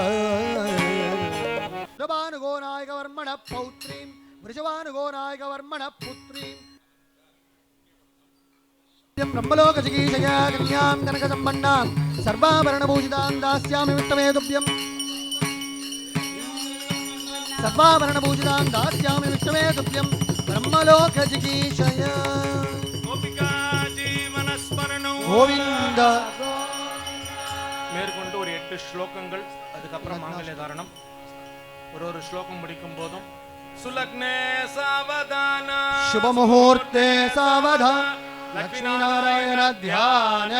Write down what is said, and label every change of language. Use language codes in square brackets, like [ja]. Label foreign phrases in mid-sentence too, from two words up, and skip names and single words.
[sa] वृषभानुगो नायकवर्मणः पौत्रीं वृषभानुगो नायकवर्मणः पुत्रीं ब्रह्मलोकचिकीर्षया कन्यां कनकसम्पन्नां सर्वाभरणभूषितां दास्यामि वित्तमे तुभ्यम् सर्वाभरणभूषितां दास्यामि वित्तमे तुभ्यं ब्रह्मलोकचिकीर्षया गोपिका जीवनस्मरणं गोविन्द [ta] மேற்கொண்டு ஒரு 8 ஸ்லோகங்கள் அதுக்கப்புறம் மாங்கல்ய தாரணம் ஒரு ஸ்லோகம் முடிக்கும் போதும் [sa] सुलग्ने सावधान शुभ मुहूर्ते सावधान लक्ष्मी नारायण ध्यान